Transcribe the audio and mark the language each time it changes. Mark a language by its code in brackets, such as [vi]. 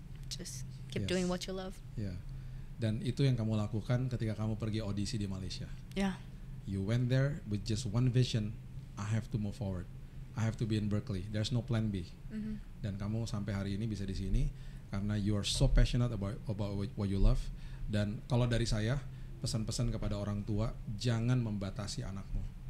[en] Just keep doing what you love. [id] Dan itu yang kamu lakukan ketika kamu pergi audisi di Malaysia. [en] You went there with just one vision. I have to move forward. I have to be in Berkeley. There's no plan B. [id] Dan kamu sampai hari ini bisa di sini karena [en] you are so passionate about what you love. [id] Dan kalau dari saya, pesan-pesan kepada orang tua, jangan membatasi anakmu.